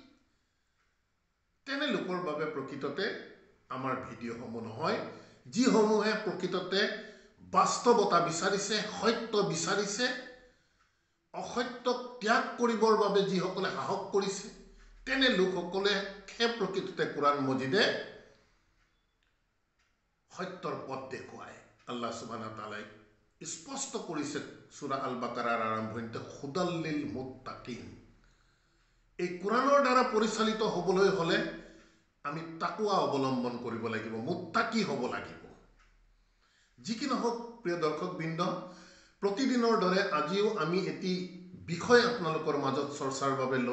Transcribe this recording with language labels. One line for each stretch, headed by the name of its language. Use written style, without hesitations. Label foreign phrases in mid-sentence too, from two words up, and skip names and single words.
Assamese: তেনে লোকৰ বাবে প্ৰকৃততে আমাৰ ভিডিঅ'সমূহ নহয় যিসমূহে প্ৰকৃততে বাস্তৱতা বিচাৰিছে সত্য বিচাৰিছে অসত্যক ত্যাগ কৰিবৰ বাবে যিসকলে সাহস কৰিছে তেনে লোকসকলে প্ৰকৃততে কোৰাণ মজিদে সত্যৰ পথ দেখুৱায়
Arabic: الله سبحانه وتعالى
Assamese: স্পষ্ট কৰিছে সূৰা আল বাকাৰাৰ আৰম্ভণিতে
Arabic: هدى للمتقين
Assamese: এই কোৰাণৰ দ্বাৰা পৰিচালিত হ'বলৈ হ'লে আমি তাকৱা অৱলম্বন কৰিব লাগিব মুত্তাকি হ'ব লাগিব যি কি নহওক প্ৰিয় দৰ্শকবৃন্দ প্ৰতিদিনৰ দৰে আজিও আমি এটি বিষয় আপোনালোকৰ মাজত চৰ্চাৰ বাবে লৈ